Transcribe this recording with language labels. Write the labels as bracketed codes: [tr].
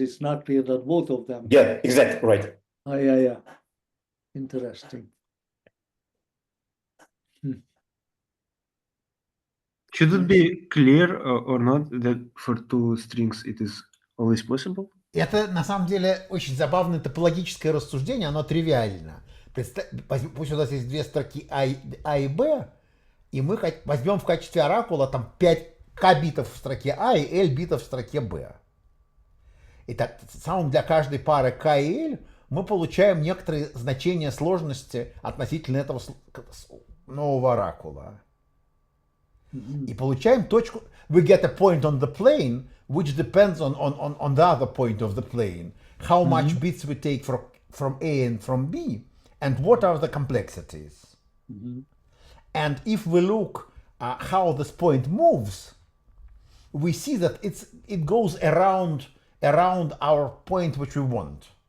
[en] It's not clear that both of them. Yeah, exactly, right. Yeah. Interesting. Should it be clear or not that for two strings it is always possible? [ru] Это на самом деле очень забавное топологическое рассуждение, оно тривиально. Пусть у нас есть две строки А и Б, и мы возьмем в качестве оракула там 5К битов в строке А и L битов в строке Б. И так самым для каждой пары К и L мы получаем некоторые значения сложности относительно этого нового оракула. И получаем точку. [en] We get a point on the plane which depends on the other point of the plane. How much bits we take from A and from B, and what are the complexities. And if we look how this point moves, we see that it goes around our point which we want.